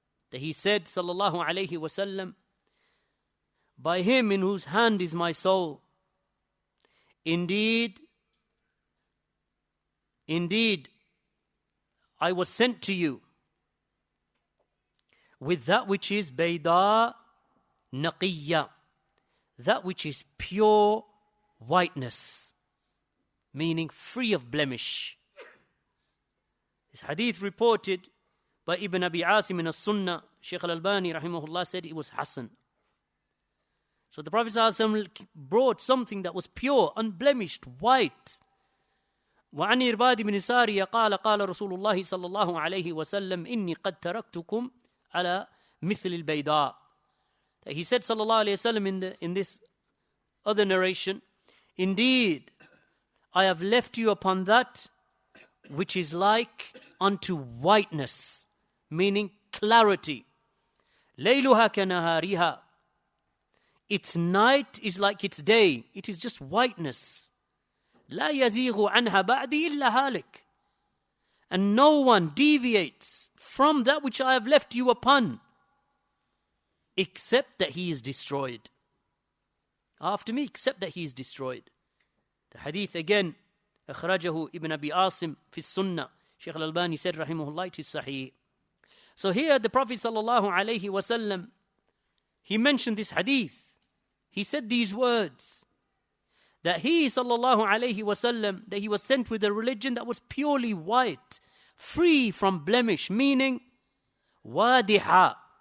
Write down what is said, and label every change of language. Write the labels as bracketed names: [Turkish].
[English] That he said, sallallahu alayhi wasallam, by Him in whose hand is my soul, indeed, I was sent to you with that which is bayda naqiyya, that which is pure whiteness, meaning free of blemish. This hadith reported by Ibn Abi Asim in as-Sunnah, Shaykh al-Albani rahimahullah said it was Hasan. So the Prophet ﷺ brought something that was pure, unblemished, white. [Arabic] وعن إرباد بن سارية قال قال رسول الله صلى الله عليه وسلم إني قد تركتكم على مثل البيضاء. [English] He said sallallahu alayhi wasallam in this other narration, indeed I have left you upon that which is like unto whiteness, meaning clarity. [Arabic] ليلها كنهارها. [English] Its night is like its day. It is just whiteness. [Arabic] لا يزيغ عنها بعدي إلا هالك. [English] And no one deviates from that which I have left you upon, except that he is destroyed. After me, except that he is destroyed. The hadith again, [Arabic] أخرجه ابن أبي عاصم في السنة. [English] Shaykh al-Albani said, rahimahullah, it is sahih. So here the Prophet sallallahu alayhi wasallam, he mentioned this hadith. He said these words, that he sallallahu alayhi wasallam, that he was sent with a religion that was purely white, free from blemish, meaning wadiha.